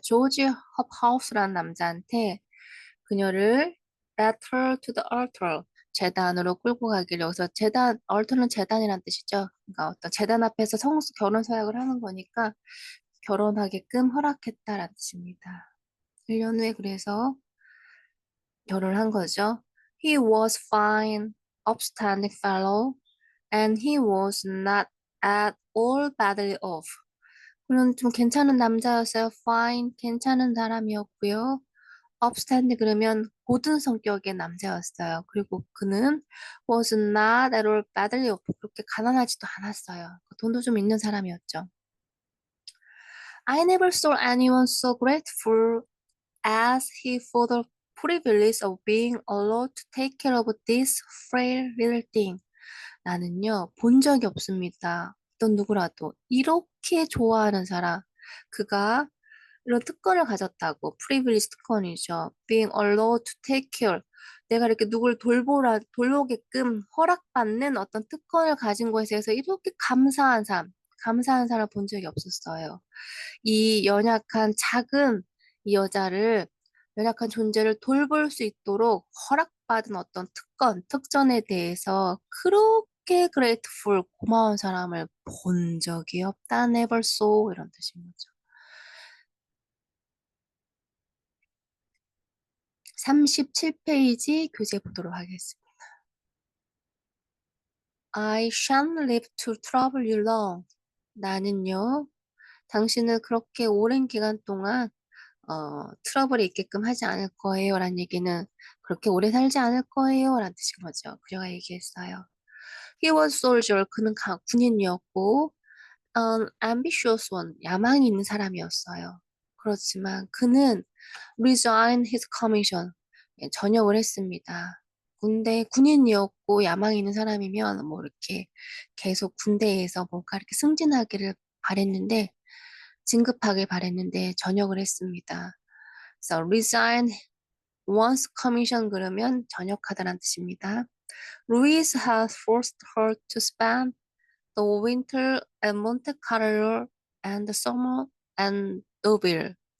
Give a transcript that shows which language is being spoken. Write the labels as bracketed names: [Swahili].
[Korean] 조지 헙하우스라는 남자한테 그녀를 [English] led her to the altar, [Korean] 제단으로 끌고 가기를. 여기서 제단, altar는 제단이란 뜻이죠. 그러니까 어떤 제단 앞에서 결혼 서약을 하는 거니까 결혼하게끔 허락했다라는 뜻입니다. 1년 후에 그래서 결혼을 한 거죠. [English] He was fine, upstanding fellow, and he was not at all badly off. [Korean] 그는 좀 괜찮은 남자였어요. fine, 괜찮은 사람이었고요. upstanding 그러면 고든 성격의 남자였어요. 그리고 그는 [English] was not at all badly off. [Korean] 그렇게 가난하지도 않았어요. 돈도 좀 있는 사람이었죠. [English] I never saw anyone so grateful as he for the privilege of being allowed to take care of this frail little thing. [Korean] 나는요, 본 적이 없습니다. 어떤 누구라도 이렇게 좋아하는 사람, 그가 이런 특권을 가졌다고, 프리빌리지 특권이죠. [English] being allowed to take care. [Korean] 내가 이렇게 누굴 돌보게끔 허락받는 어떤 특권을 가진 것에 대해서 이렇게 감사한 사람 본 적이 없었어요. 이 연약한 작은 이 여자를, 연약한 존재를 돌볼 수 있도록 허락받은 어떤 특전에 대해서 그렇게 grateful, 고마운 사람을 본 적이 없다. [English] never saw [Korean] 이런 뜻인 거죠. 37페이지 교재 보도록 하겠습니다. [English] I shan't live to trouble you long. [Korean] 나는요, 당신을 그렇게 오랜 기간 동안 트러블이 있게끔 하지 않을 거예요. 라는 얘기는 그렇게 오래 살지 않을 거예요. 라는 뜻인 거죠. 그녀가 얘기했어요. [English] He was soldier. [Korean] 그는 군인이었고, [English] ambitious one. [Korean] 야망이 있는 사람이었어요. 그렇지만 그는 [English] resign his commission. [Korean] 예, 전역을 했습니다. 군대 군인이었고 야망 있는 사람이면 뭐 이렇게 계속 군대에서 뭔가 이렇게 승진하기를 바랬는데 진급하길 바랬는데 전역을 했습니다. 그래서 [English] resign once commission [Korean] 그러면 전역하다라는 뜻입니다. [English] Louise has forced her to spend the winter at Monte Carlo and the summer at Deauville.